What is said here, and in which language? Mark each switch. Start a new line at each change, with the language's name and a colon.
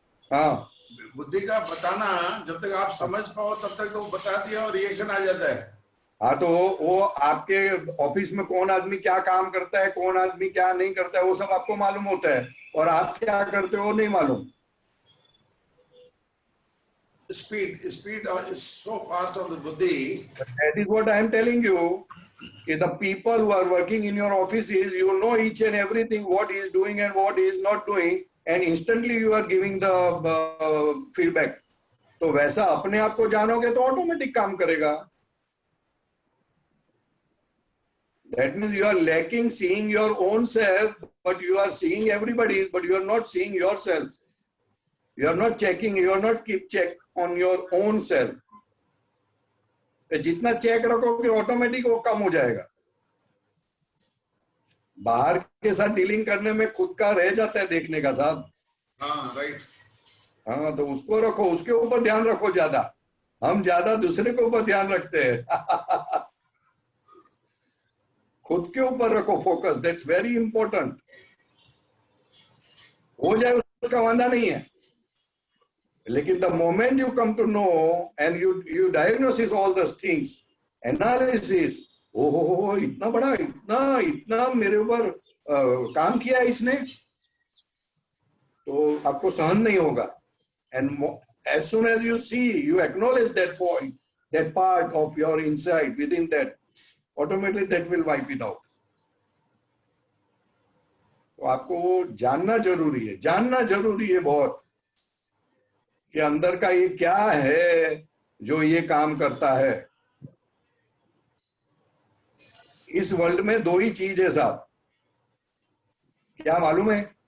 Hindi: हाँ, बुद्धि का बताना। जब तक आप समझ पाओ तब तक तो बता दिया और रिएक्शन आ जाता है। हाँ, तो वो आपके ऑफिस में कौन आदमी क्या काम करता है, कौन आदमी क्या नहीं करता है, वो सब आपको मालूम होता है, और आप क्या करते हो नहीं मालूम।
English: Speed is so fast of the buddhi. That is what I am telling you. Is the people who are working in your offices, you know each and everything, what he is doing and what he is not doing, and instantly you are giving the feedback.
Hindi: तो वैसा अपने आप को जानोगे तो automatic काम करेगा।
English: That means you are lacking seeing your own self, but you are seeing everybody's, but you are not seeing yourself. You are not checking, you are not keep check on your own self.
Hindi: जितना check रखोगे automatic वो कम हो जाएगा। बाहर के साथ dealing करने में खुद का रह जाता है देखने का साहब। हाँ, राइट। हाँ, तो उसको रखो, उसके ऊपर ध्यान रखो ज्यादा। हम ज्यादा दूसरे के ऊपर ध्यान रखते हैं। खुद के ऊपर रखो फोकस,
English: That's very important.
Hindi: हो जाए उसका वादा नहीं है, लेकिन
English: the moment you come to know and you diagnosis all this things, analysis,
Hindi: ओहो इतना बड़ा, इतना इतना मेरे ऊपर काम किया इसने, तो आपको सहन नहीं होगा। And as soon as you see, you acknowledge that point, that part of your insight within that, automatically that will wipe it out. तो आपको वो जानना जरूरी है, जानना जरूरी है बहुत, कि अंदर का ये क्या है जो ये काम करता है। इस वर्ल्ड में दो ही चीज है साहब, क्या मालूम है?